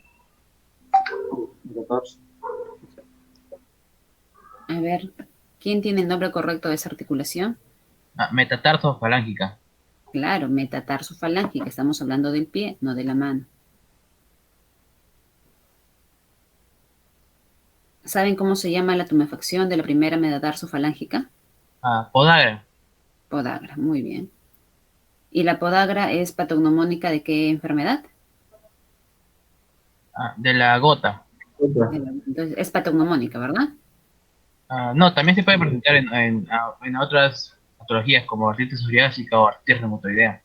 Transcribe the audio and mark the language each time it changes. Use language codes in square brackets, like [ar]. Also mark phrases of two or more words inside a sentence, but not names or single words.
[es] A ver, ¿quién tiene el nombre correcto de esa articulación? Metatarso-falángica. Claro, metatarsofalange, que estamos hablando del pie, no de la mano. ¿Saben cómo se llama la tumefacción de la primera metatarsofalágica? Podagra. Podagra, muy bien. ¿Y la podagra es patognomónica de qué enfermedad? De la gota. Entonces, es patognomónica, ¿verdad? No, también se puede presentar en otras patologías como artritis psoriásica o artritis reumatoidea.